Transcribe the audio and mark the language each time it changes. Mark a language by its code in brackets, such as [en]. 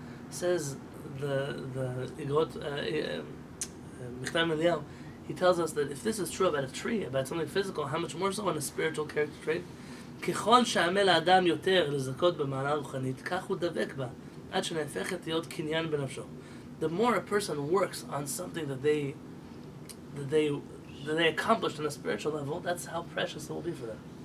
[en] Says the he tells us that if this is true about a tree, about something physical, how much more so on a spiritual character trait? [he] ככל שעמל האדם יותר לזכות במעלה רוחנית, כך הוא דבק בה, עד שנהפכת להיות קניין בנפשו. [en] The more a person works on something that they accomplished on a spiritual level, that's how precious it will be for them.